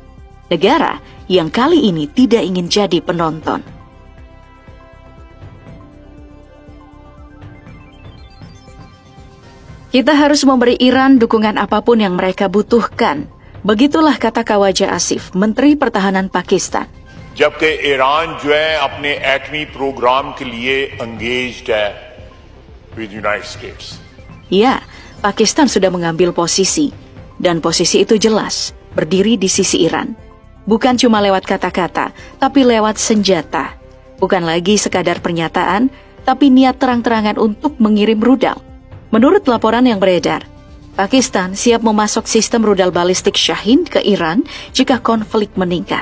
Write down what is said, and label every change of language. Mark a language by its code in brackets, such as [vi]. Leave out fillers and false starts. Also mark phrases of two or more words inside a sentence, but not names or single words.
[id] Negara yang kali ini tidak ingin jadi penonton. Kita harus memberi Iran dukungan apapun yang mereka butuhkan. Begitulah kata Khawaja Asif, Menteri Pertahanan Pakistan. [hi] जबकि ईरान जो है अपने एटमी प्रोग्राम के लिए engaged है with United States. [id] Ya, Pakistan sudah mengambil posisi, dan posisi itu jelas, berdiri di sisi Iran. Bukan cuma lewat kata-kata, tapi lewat senjata. Bukan lagi sekadar pernyataan, tapi niat terang-terangan untuk mengirim rudal. Menurut laporan yang beredar, Pakistan siap memasok sistem rudal balistik Shahin ke Iran jika konflik meningkat.